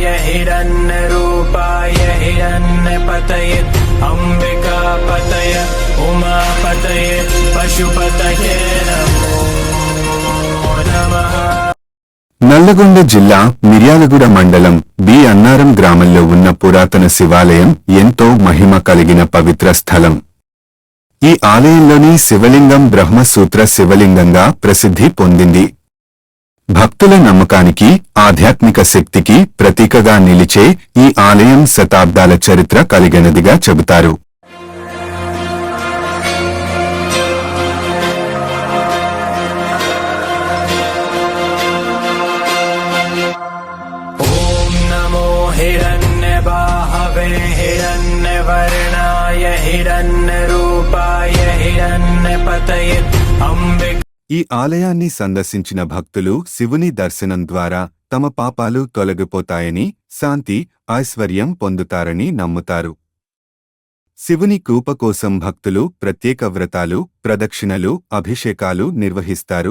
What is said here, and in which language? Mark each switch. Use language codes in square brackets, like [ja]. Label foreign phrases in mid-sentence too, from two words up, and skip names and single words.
[sa] हिरण्यरूपाय हिरण्यपतये अम्बिकापतये उमापतये पशुपतये नमो नमः। [te] నల్లగొండ జిల్లా మిర్యాలగూడ మండలం బి అన్నారం గ్రామంలో ఉన్న పురాతన శివాలయం ఎంతో మహిమ కలిగిన పవిత్ర స్థలం. ఈ ఆలయంలోని శివలింగం బ్రహ్మసూత్ర శివలింగంగా ప్రసిద్ధి పొందింది. భక్తుల నమ్మకానికి, ఆధ్యాత్మిక శక్తికి ప్రతీకగా నిలిచే ఈ ఆలయం శతాబ్దాల చరిత్ర కలిగినదిగా చెబుతారు. [sa] हिरण्यबाहवे हिरण्यवर्णाय हिरण्यरूपाय हिरण्यपतये अम्बिका। [te] ఈ ఆలయాన్ని సందర్శించిన భక్తులు శివుని దర్శనం ద్వారా తమ పాపాలు తొలగిపోతాయని, శాంతి, ఐశ్వర్యం పొందుతారని నమ్ముతారు. శివుని కృప కోసం భక్తులు ప్రత్యేక వ్రతాలు, ప్రదక్షిణలు, అభిషేకాలు నిర్వహిస్తారు.